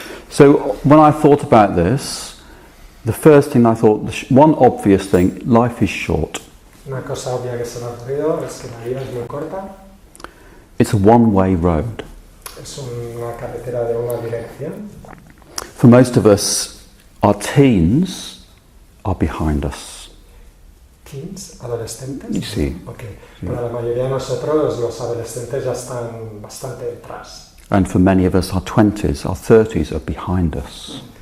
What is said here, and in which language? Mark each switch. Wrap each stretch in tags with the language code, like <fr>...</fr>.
<en>So when I thought about this, the first thing I thought, one obvious thing, life is short.</en> <es>Una cosa obvia que se me ha ocurrido es que la vida es muy corta.</es> <en>It's a one-way road.</en> <es>Es una carretera de una dirección.</es> <en>For most of us, our teens are behind us.</en> <es>Teens, adolescentes. Sí.</es> <en>Okay.</en> <es>Para la mayoría de nosotros los adolescentes ya están bastante detrás.</es> <en>And for many of us, our 20s, our 30s are behind us.</en>